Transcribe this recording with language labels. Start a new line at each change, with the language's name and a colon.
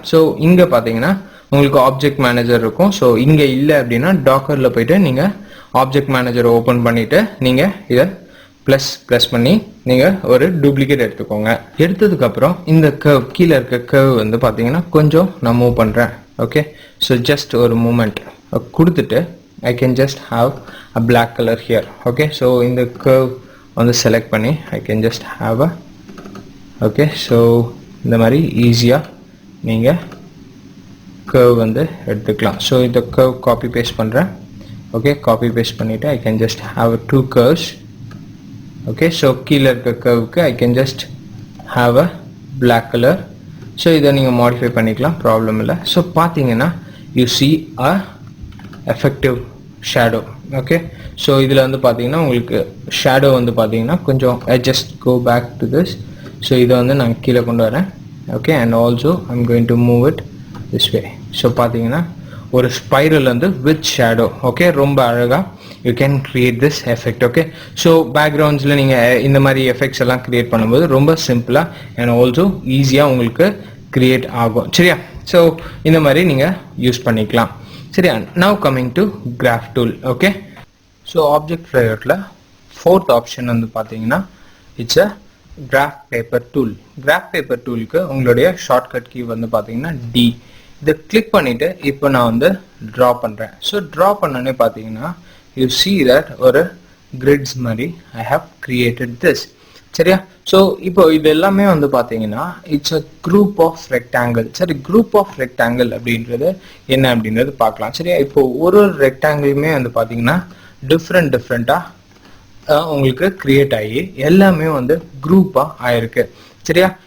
Tamil: So இங்க பாத்தீங்கன்னா உங்களுக்கு ஆப்ஜெக்ட் மேனேஜர் இருக்கும். ஸோ இங்க இல்லை அப்படின்னா டாக்கர்ல போயிட்டு நீங்க ஆப்ஜெக்ட் மேனேஜர் ஓபன் பண்ணிட்டு நீங்க இதை பிளஸ் பண்ணி நீங்க ஒரு டூப்ளிகேட் எடுத்துக்கோங்க. எடுத்ததுக்கு அப்புறம் இந்த curve கீழே இருக்க curve வந்து பாத்தீங்கன்னா கொஞ்சம் நான் மூவ் பண்றேன்.
English: okay, so just
Tamil: ஒரு மூமெண்ட் கொடுத்துட்டு
English: I can just have a black color here. Okay, so in the curve on the select பண்ணி I can just have a, okay, so
Tamil: இந்த மாதிரி ஈஸியா நீங்க curve வந்து எடுத்துக்கலாம்.
English: so இந்த curve copy paste பண்றேன். okay, copy paste பண்ணிட்டு I can just have two curves. okay, so
Tamil: கீழ இருக்க curveக்கு
English: I can just have a black color.
Tamil: so இதை நீங்க modify பண்ணிக்கலாம், problem இல்ல.
English: so பாத்தீங்கன்னா you see a effective shadow.
Tamil: okay, so இதுல வந்து பாத்தீங்கன்னா உங்களுக்கு shadow வந்து பாத்தீங்கன்னா கொஞ்சம்
English: I just go back to this.
Tamil: so இதை வந்து நான் கீழே கொண்டு வரேன்.
English: okay, and also I'm going to move it this way. so பாத்தீங்கன்னா ஒரு spiral வந்து with shadow. okay,
Tamil: ரொம்ப அழகா
English: you can create this effect.
Tamil: okay, so backgroundsல நீங்க இந்த மாதிரி effects எல்லாம் create பண்ணும்போது ரொம்ப சிம்பிளா and also ஈஸியா உங்களுக்கு create ஆகும். சரியா? so இந்த மாதிரி நீங்க யூஸ் பண்ணிக்கலாம். சரியா?
English: now coming to graph tool. okay, so object layoutல fourth option வந்து பாத்தீங்கன்னா it's a graph paper tool.
Tamil: graph paper toolக்கு உங்களுடைய shortcut key வந்து பாத்தீங்கன்னா D. இதை கிளிக் பண்ணிட்டு இப்போ நான் வந்து draw பண்றேன்.
English: so draw பண்ணனே பாத்தீங்கன்னா you see that ஒரு grids மாதிரி I have created this.
Tamil: சரியா? so இப்போ இது எல்லாமே வந்து பாத்தீங்கன்னா
English: It's a group of rectangle.
Tamil: சரி, group of rectangle அப்படின்றது என்ன அப்படின்றது பார்க்கலாம். சரியா? இப்போ ஒரு ரெக்டாங்கிளுமே வந்து பாத்தீங்கன்னா டிஃப்ரெண்டா உங்களுக்கு கிரியேட் ஆகி எல்லாமே வந்து குரூப்பா ஆயிருக்கு. சரியா?